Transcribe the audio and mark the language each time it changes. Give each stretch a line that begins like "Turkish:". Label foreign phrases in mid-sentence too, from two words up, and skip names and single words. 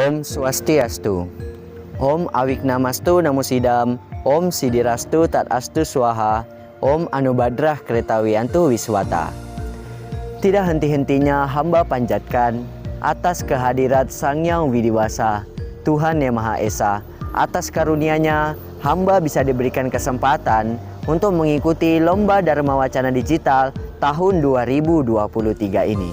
Sanskrit: Swastiastu. Om Awiknamastu Namo Sidam. Om Sidirastu Tat Astu Swaha. Om Anubadrah Kretawiyantu Wiswata.
Indonesian: Tidak henti-hentinya hamba panjatkan atas kehadirat Sang Hyang Widiwasa, Tuhan Yang Maha Esa. Atas karunia-Nya hamba bisa diberikan kesempatan untuk mengikuti Lomba Dharma Wacana Digital tahun 2023 ini.